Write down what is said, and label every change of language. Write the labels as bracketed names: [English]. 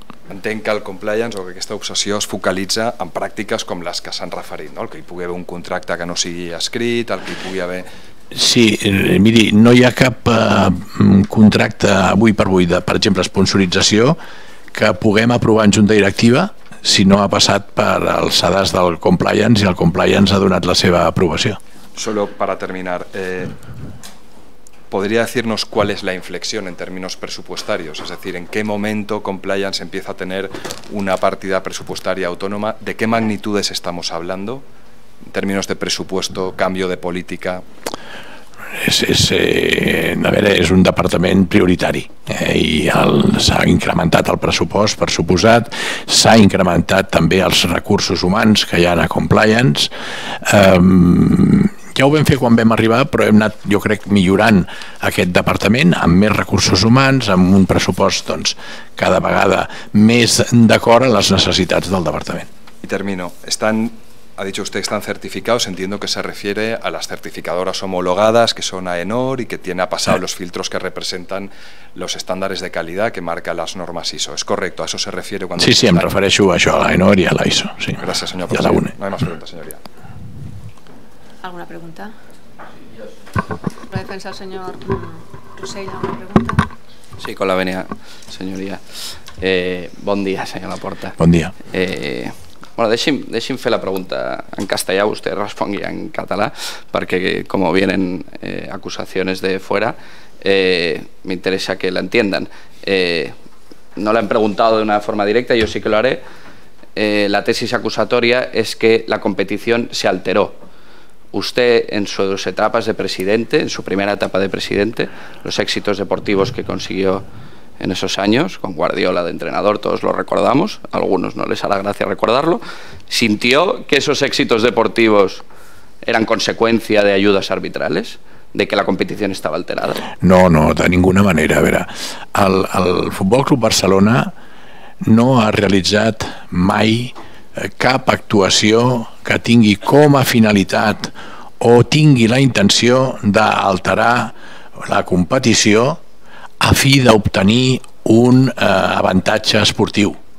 [Catalan] Entenc que el compliance o que aquesta obsessió es focalitza en pràctiques com les que s'han referit, el que hi pugui haver un contracte que no sigui escrit, el que hi pugui haver... Sí, miri, no hi ha cap contracte avui per avui de, per exemple, sponsorització que puguem aprovar en junta directiva si no ha passat per els sedars del compliance i el compliance ha donat la seva aprobació. [Spanish] Solo para terminar, ¿podría decirnos cuál es la inflexión en términos presupuestarios? Es decir, ¿en qué momento compliance empieza a tener una partida presupuestaria autónoma? ¿De qué magnitudes estamos hablando en términos de presupuesto, cambio de política? [Catalan] És un departament prioritari i s'ha incrementat el pressupost, per suposat, s'ha incrementat també els recursos humans que hi ha a compliance. Ja ho vam fer quan vam arribar, però hem anat, jo crec, millorant aquest departament amb més recursos humans, amb un pressupost cada vegada més d'acord amb les necessitats del departament. [Spanish] Y termino. Ha dicho usted que están certificados, entiendo que se refiere a las certificadoras homologadas que son AENOR y que ha pasado los filtros que representan los estándares de calidad que marcan las normas ISO. ¿Es correcto? ¿A eso se refiere cuando... [Catalan] Sí, em refereixo a això, a l'AENOR i a l'ISO. [Spanish] Gracias, señor presidente. No hay más preguntas, señoría. ¿Alguna pregunta? ¿La defensa del señor Rosell, alguna pregunta? Sí, con la venia, señoría. [Catalan] Bon dia, senyor Laporta. Bon dia. [Spanish] Bueno, [Catalan] deixi'm fer la pregunta en castellà, [Spanish] usted [Catalan] respongui en català, perquè [Spanish] como vienen acusaciones de fuera, me interesa que la entiendan. No la han preguntado de una forma directa, yo sí que lo haré. La tesis acusatoria es que la competición se alteró. Usted, en sus etapas de presidente, en su primera etapa de presidente, los éxitos deportivos que consiguió en esos años, con Guardiola de entrenador, todos lo recordamos, a algunos no les hará gracia recordarlo, ¿sintió que esos éxitos deportivos eran consecuencia de ayudas arbitrales? ¿De que la competición estaba alterada? No, de ninguna manera. [Catalan] A veure, el Futbol Club Barcelona no ha realitzat mai cap actuació que tingui com a finalitat o tingui la intenció d'alterar la competició a fi d'obtenir un avantatge esportiu.